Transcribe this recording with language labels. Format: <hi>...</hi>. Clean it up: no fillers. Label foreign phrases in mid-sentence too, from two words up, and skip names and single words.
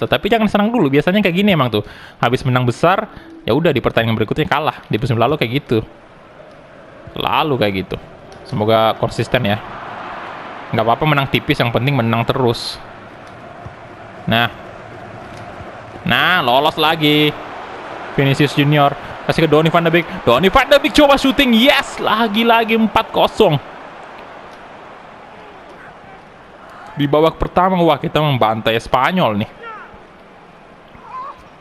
<id>Tapi jangan senang dulu. Biasanya kayak gini emang tuh. Habis menang besar, ya udah di pertandingan berikutnya kalah. Di musim lalu kayak gitu. Semoga konsisten ya. Nggak apa-apa menang tipis, yang penting menang terus. Nah, lolos lagi. Vinicius Junior kasih ke Donny van de Beek. Donny van de Beek coba syuting. Yes, lagi-lagi 4-0. Di babak pertama, wah kita membantai Spanyol nih.</id>